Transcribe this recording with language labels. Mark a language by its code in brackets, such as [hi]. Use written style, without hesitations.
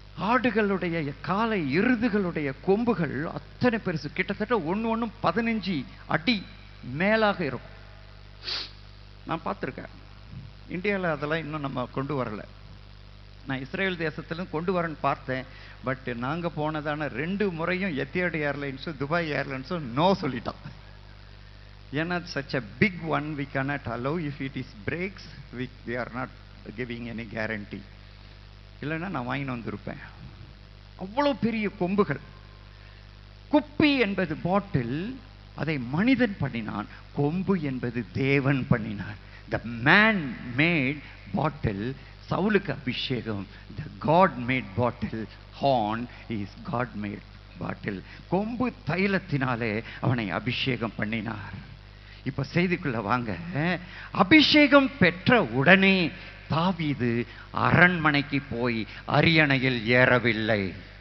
[ta] ஆடுகளுடைய காலை எருதுகளுடைய கொம்புகள் அத்தனை பெருசு, கிட்டத்தட்ட ஒன்னும் 15 அடி மேலாக இருக்கும். நான் பார்த்துருக்கேன். இந்தியாவில் அதெல்லாம் இன்னும் நம்ம கொண்டு வரல. நான் இஸ்ரேல் தேசத்திலும் கொண்டு வரேன்னு பார்த்தேன். பட் நாங்கள் போனதான 2 முறையும் எத்தியாட் ஏர்லைன்ஸும் துபாய் ஏர்லைன்ஸும் நோ சொல்லிட்டான். ஏன்னா [en] such a big one we cannot allow. If it is breaks, we are not giving any guarantee. [ta] இல்லைன்னா நான் வாங்கின்னு வந்திருப்பேன். அவ்வளோ பெரிய கொம்புகள். குப்பி என்பது பாட்டில், அதை மனிதன் பண்ணினான். கொம்பு என்பது தேவன் பண்ணினார். [en] The man made bottle, [ta] சவுலுக்கு அபிஷேகம். [en] The God made bottle, horn is God made bottle. [ta] கொம்பு தைலத்தினாலே அவனை அபிஷேகம் பண்ணினார். இப்ப செய்திக்குள்ள வாங்க. அபிஷேகம் பெற்ற உடனே தாவீது அரண்மனைக்கு போய் அரியணையில் ஏறவில்லை.